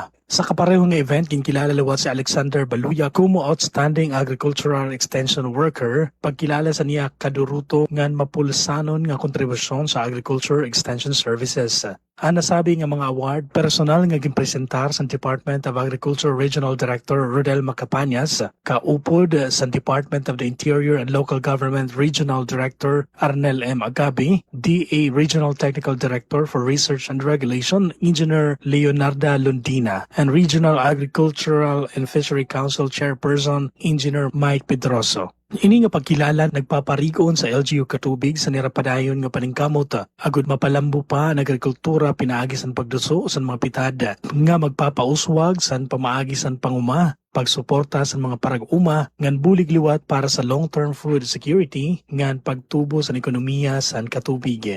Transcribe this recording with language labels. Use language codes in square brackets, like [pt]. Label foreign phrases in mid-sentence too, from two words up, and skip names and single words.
[war] Sa kapareho nga event, ginkilala liwat si Alexander Baluya como Outstanding Agricultural Extension Worker, pagkilala sa niya kaduruto ngan mapulsanon nga kontribusyon sa Agriculture Extension Services. Ang nasabi nga mga award, personal nga ginpresentar sa Department of Agriculture Regional Director Rodel Macapañas, kaupod sa Department of the Interior and Local Government Regional Director Arnel M. [en] Agabi, DA Regional Technical Director for Research and Regulation Engineer Leonarda Lundina, and Regional Agricultural and Fishery Council Chairperson Engineer Mike Pedroso. [war] Ini nga pagkilala nagpaparigon sa LGU Katubig sa nirapadayon nga paningkamot agud mapalambo pa ang agrikultura pinaagi san pagduso sa mga pitad nga magpapauswag san pamaagi san panguma pagsuporta sa mga parag-uma ngan bulig liwat para sa [en] long-term food security [war] ngan pagtubo sa ekonomiya san Katubig.